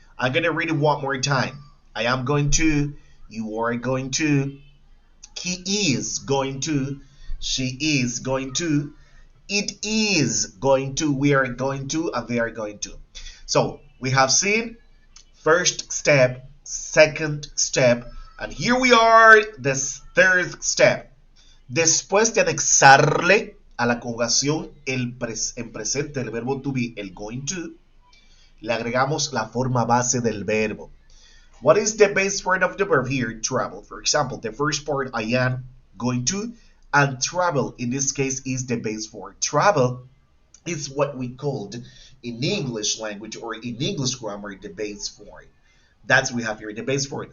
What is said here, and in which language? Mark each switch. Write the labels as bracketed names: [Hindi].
[English] I'm going to read it one more time. I am going to, you are going to, he is going to, she is going to, it is going to, we are going to, and they are going to. So we have seen first step, second step, and here we are, the third step. [Spanish] Después de anexarle a la conjugación en presente del verbo to be, el going to, le agregamos la forma base del verbo. [English] What is the base part of the verb here? Travel. For example, the first part, I am going to, and travel in this case is the base form. Travel is what we called in English language or in English grammar the base form. That's what we have here, the base form.